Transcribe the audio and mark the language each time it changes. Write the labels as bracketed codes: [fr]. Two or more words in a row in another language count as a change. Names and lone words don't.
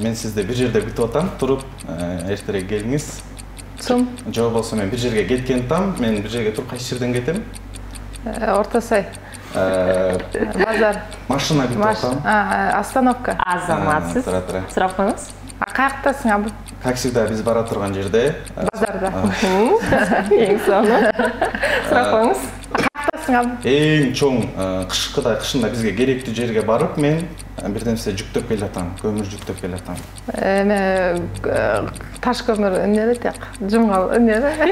[ky] Мен сизди бир жерде күтүп атам, туруп, эртерээк келиңиз. Сум? Жок болсо мен бир жерге кеткен там, мен бир жерге туруп кайсы жерден кетем? Орто сай. Базар. Машина күтүп атам. Остановка. Азаматсыз. Сурап коюңуз. Каяктасың абы? [ru] Как всегда [ky] биз бара турган жерде. Базарда. Эң сонун. Сурап коюңуз. Каяктасың абы? Эң чоң кышында бизге керектүү жерге барып, мен бир нерсе жүктөп келатам, көмүр жүктөп келатам. Таш көмүр эмне тек? Жумгал эмне?